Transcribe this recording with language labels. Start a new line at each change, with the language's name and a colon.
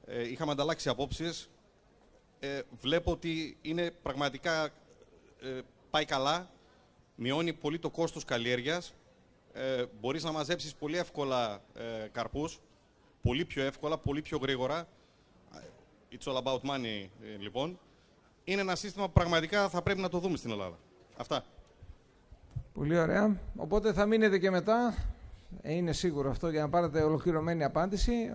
Greek: Είχαμε ανταλλάξει απόψεις. Βλέπω ότι είναι πραγματικά πάει καλά, μειώνει πολύ το κόστος καλλιέργειας, μπορείς να μαζέψεις πολύ εύκολα καρπούς, πολύ πιο εύκολα, πολύ πιο γρήγορα.
English: It's all about money,
Greek: λοιπόν. Είναι ένα σύστημα που πραγματικά θα πρέπει να το δούμε στην Ελλάδα. Αυτά. Πολύ ωραία. Οπότε θα μείνετε και μετά. Είναι σίγουρο αυτό για να πάρετε ολοκληρωμένη απάντηση.